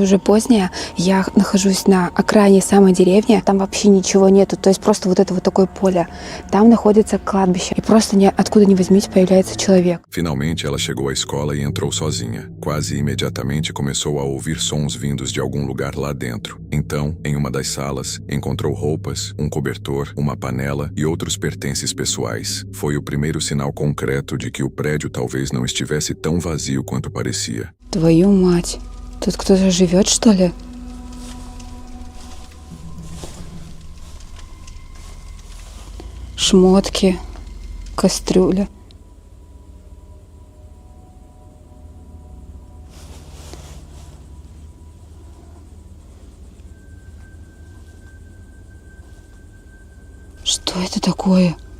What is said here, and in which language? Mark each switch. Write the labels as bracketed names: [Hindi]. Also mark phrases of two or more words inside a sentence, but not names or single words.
[Russian] уже позднее, я нахожусь на окраине самой деревни, там вообще ничего нету, то есть просто вот это вот такое поле, там находится кладбище, e просто откуда ни возьмись появляется человек. [Portuguese] Finalmente ela chegou à escola e entrou sozinha. Quase imediatamente começou a ouvir sons vindos de algum lugar lá dentro. Então, em uma das salas, encontrou roupas, um cobertor, uma panela e outros pertences pessoais. Foi o primeiro sinal concreto de que o prédio talvez não estivesse tão vazio quanto parecia. [Russian] Твою мать, тут кто-то живет, что ли? Шмотки, кастрюля. Что это такое?